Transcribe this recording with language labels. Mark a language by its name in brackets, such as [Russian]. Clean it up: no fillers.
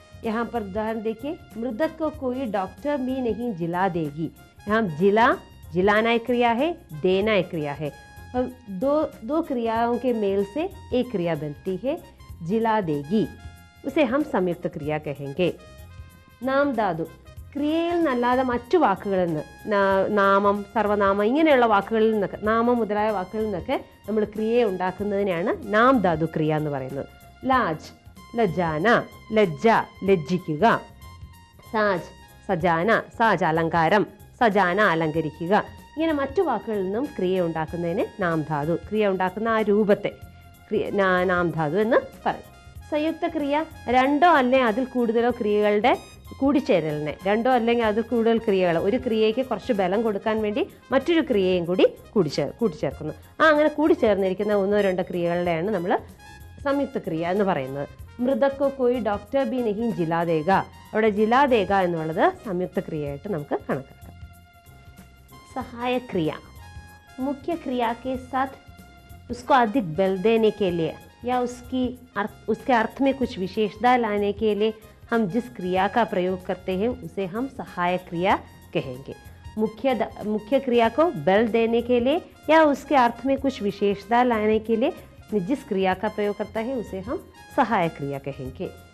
[Hindi] यहाँ पर उदाहरण देखिए, मृतक को कोई डॉक्टर भी नहीं जिला देगी. यहाँ जिलाना एक क्रिया है, देना एक क्रिया है, और दो क्रियाओं के मेल से एक क्रिया बनती है, जिला देगी, उसे हम संयुक्त क्रिया कहेंगे. [Malayalam] നാം ധാതു ക്രിയയിൽ നിന്നല്ലാതെ മറ്റു വാക്കുകളിൽ നിന്ന്, നാമം, സർവനാമം ഇങ്ങനെയുള്ള വാക്കുകളിൽ നിന്നൊക്കെ, നാമം മുതലായ വാക്കുകളിൽ നിന്നൊക്കെ നമ്മൾ ക്രിയയെ ഉണ്ടാക്കുന്നതിനാണ് നാം ധാതു ക്രിയ എന്ന് പറയുന്നത്. ലാജ് ലജാന, ലജ്ജ ലജ്ജിക്കുക. സാജ് സജാന, സാജ് അലങ്കാരം, സജാന അലങ്കരിക്കുക. ഇങ്ങനെ മറ്റു വാക്കുകളിൽ നിന്നും ക്രിയ ഉണ്ടാക്കുന്നതിന് നാം ധാതു, ക്രിയ ഉണ്ടാക്കുന്ന ആ രൂപത്തെ നാം ധാതു എന്ന് പറയും. സംയുക്ത ക്രിയ രണ്ടോ അല്ലെങ്കിൽ അതിൽ കൂടുതലോ ക്രിയകളുടെ കൂടിച്ചേരലിനെ, രണ്ടോ അല്ലെങ്കിൽ അതിൽ കൂടുതൽ ക്രിയകൾ, ഒരു ക്രിയയ്ക്ക് കുറച്ച് ബലം കൊടുക്കാൻ വേണ്ടി മറ്റൊരു ക്രിയയും കൂടി കൂട്ടിച്ചേർക്കുന്നു. അങ്ങനെ കൂടിച്ചേർന്നിരിക്കുന്ന ഒന്നോ രണ്ടോ ക്രിയകളുടെയാണ് നമ്മൾ സംയുക്ത ക്രിയ എന്ന് പറയുന്നത്. [Hindi] മൃതക്കോ കോയി ഡോക്ടർ ബി നഹി ജിലാദേക, [Malayalam] അവിടെ ജിലാദേക എന്നുള്ളത് സംയുക്ത ക്രിയയായിട്ട് നമുക്ക് കണക്കാക്കാം. [Hindi] സഹായക ക്രിയ മുഖ്യ ക്രിയ के साथ उसको अधिक बल देने के लिए या उसके अर्थ में कुछ विशेषता लाने के लिए हम जिस क्रिया का प्रयोग करते हैं उसे हम सहायक क्रिया कहेंगे. मुख्य क्रिया को बल देने के लिए या उसके अर्थ में कुछ विशेषता लाने के लिए जिस क्रिया का प्रयोग करता है उसे हम सहायक क्रिया कहेंगे.